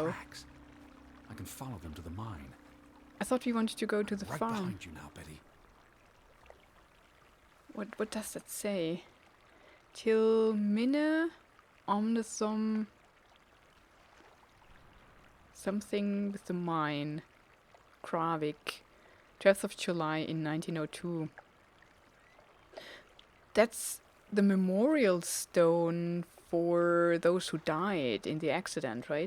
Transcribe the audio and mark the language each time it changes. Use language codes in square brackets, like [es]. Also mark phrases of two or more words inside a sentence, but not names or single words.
[en] Tracks. I can follow them to the mine. I thought we wanted to go to the Right farm. behind you now, Betty. What does that say? [no] Till minne om det som [en] something with the mine. Kravik. 12th of July in 1902. That's the memorial stone for those who died in the accident, right?